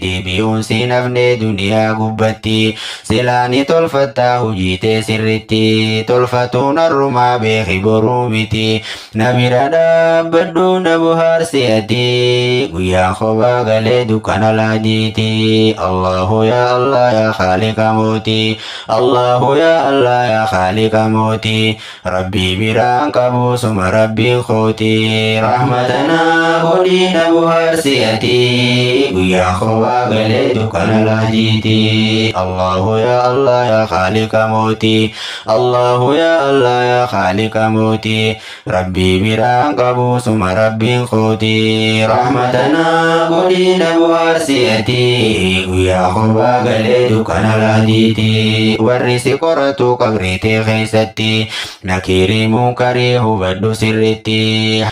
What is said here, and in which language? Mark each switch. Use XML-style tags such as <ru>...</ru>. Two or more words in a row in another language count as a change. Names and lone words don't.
<om>Deebi'uun si nafne duniyaa gubbatti. Silaa ni tolfatta hojii tee sirritti. Tolfatuun arrumaa beeki boruu miti. Na bira dhaabbadhu na bohaarsi ati. Guyyaa kophaa galee dukkana laatiiti.</om> <ar>الله يا الله يا خالق moti. الله يا الله يا خالق moti.</ar> <om>Rabbi biraan qabu suma Rabbiin kooti. Rahmatana godhi na bohaarsi ati. Guyyaa kophaa galee dukkana laatiiti.</om> <ar>الله يا الله يا خالق moti. الله يا الله يا خالق moti.</ar> <om>Rabbi biraan qabu suma Rabbiin kooti. Rahmatana godhi na bu'aarsi ati. Guyyaa kophaa galee dukkana laadiiti. Warri si qoratu qabrii tee keessatti. Nakirii munkarii hubadhu sirritti.</om>